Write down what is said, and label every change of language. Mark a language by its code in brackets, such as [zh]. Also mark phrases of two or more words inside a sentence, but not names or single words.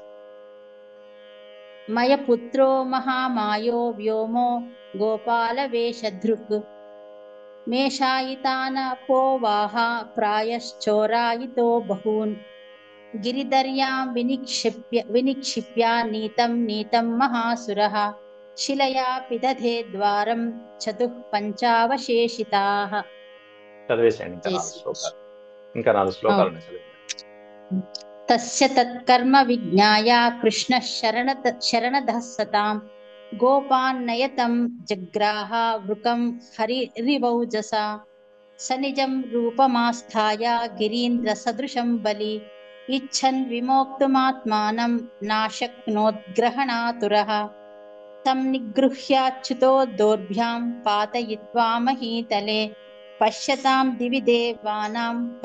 [sa] मयपुत्रो महामायो व्योमो गोपालवेषधृक् मेषायितानपोवाह प्रायश्चोरायितो बहून् गिरिदर्यां विनिक्षिप्य नीतं महासुरः शिलया पिदधे द्वारं चतुः पञ्चावशेषिताः [te] చదివేసేయండి ఇంకా 4 శ్లోకాలు ఉన్నాయి చదివేయండి. [sa] तस्य तत्कर्म विज्ञाय कृष्णः शरणदः सतां गोपान्नयतं जग्राह वृकं हरिरिवौजसा स निजं रूपमास्थाय गिरीन्द्रसदृशं बलि इच्छन् विमोक्तुमात्मानं नाशक्नोद्ग्रहणातुरः तं निगृह्याच्युतो दोर्भ्यां पातयित्वा महीतले पश्यतां दिवि देवानां